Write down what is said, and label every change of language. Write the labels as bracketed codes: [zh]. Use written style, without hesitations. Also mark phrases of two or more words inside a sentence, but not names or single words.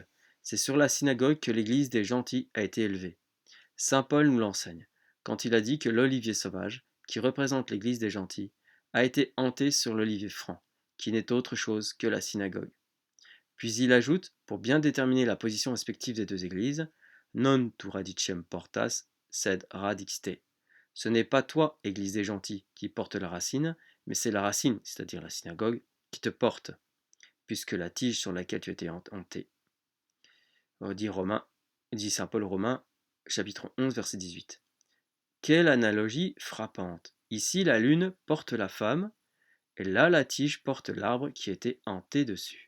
[fr] C'est sur la synagogue que l'Église des gentils a été élevée. Saint Paul nous l'enseigne, quand il a dit que l'olivier sauvage, qui représente l'Église des gentils, a été hanté sur l'olivier franc, qui n'est autre chose que la synagogue. Puis il ajoute, pour bien déterminer la position respective des deux églises, [la] non tu radicem portas, sed radix te. [fr] Ce n'est pas toi, église des gentils, qui porte la racine, mais c'est la racine, c'est-à-dire la synagogue, qui te porte, puisque la tige sur laquelle tu étais hanté. Dit saint Paul aux Romains, chapitre 11, verset 18. Quelle analogie frappante! Ici, la lune porte la femme, et là, la tige porte l'arbre qui était hanté dessus.